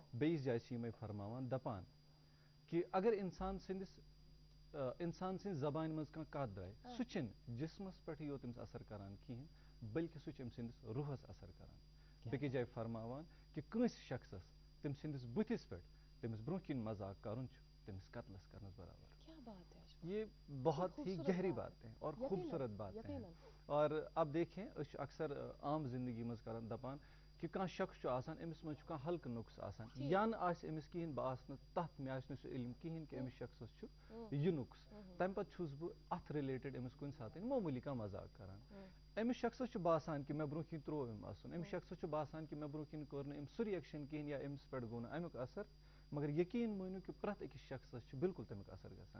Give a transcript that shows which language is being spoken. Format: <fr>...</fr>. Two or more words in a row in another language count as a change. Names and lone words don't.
<ks>بیٚیِس جایہِ چھِ یِمے فرماوان دپان کہِ اگر انسان سٕنٛدِ زبانہِ منٛز کانٛہہ کتھ درٛاے سُہ چھِنہٕ جسمس پٮ۪ٹھٕے یوت أمِس اثر کران کِہینۍ بٔلکہِ سُہ چھُ أمۍ سٕنٛدِس روحس اثر کران. بیٚکِس جایہِ فرماوان کہِ کٲنٛسہِ شخصس تٔمۍ سٕنٛدِس بٕتھِس پٮ۪ٹھ تٔمِس برونٛہہ کِنۍ مزاق کرُن چھُ تٔمِس قتلس کرنس برابر.</ks> <ur>یہ بہت ہی گہری باتیں اور خوبصورت باتیں ہیں.</ur> <ks>اور اب دیکھیں أسۍ چھِ اکثر عام زندگی منٛز کران دپان کہِ کانٛہہ شخص چھُ آسان أمِس منٛز چھُ کانٛہہ ہلکہٕ نۄقص آسان یا نہٕ آسہِ أمِس کِہینۍ بہٕ آسہٕ نہٕ تتھ مےٚ آسہِ نہٕ سُہ علم کِہینۍ کہِ أمِس شخصس چھُ یہِ نۄقص تمہِ پتہٕ چھُس بہٕ اتھ رِلیٹڈ أمِس کُنہِ ساتہٕ معموٗلی کانٛہہ مزاق کران. أمِس شخصس چھُ باسان کہِ مےٚ برونٛہہ کِنۍ تروو أمۍ اسُن أمِس شخصس چھُ باسان کہِ مےٚ برونٛہہ کِنۍ کوٚر نہٕ أمۍ سُہ رِیکشن کِہینۍ یا أمِس پٮ۪ٹھ گوٚو نہٕ امیُک اثر مگر یقیٖن مٲنِو کہِ پرٛٮ۪تھ أکِس شخصس چھُ بالکُل تمیُک اثر گژھان.</ks>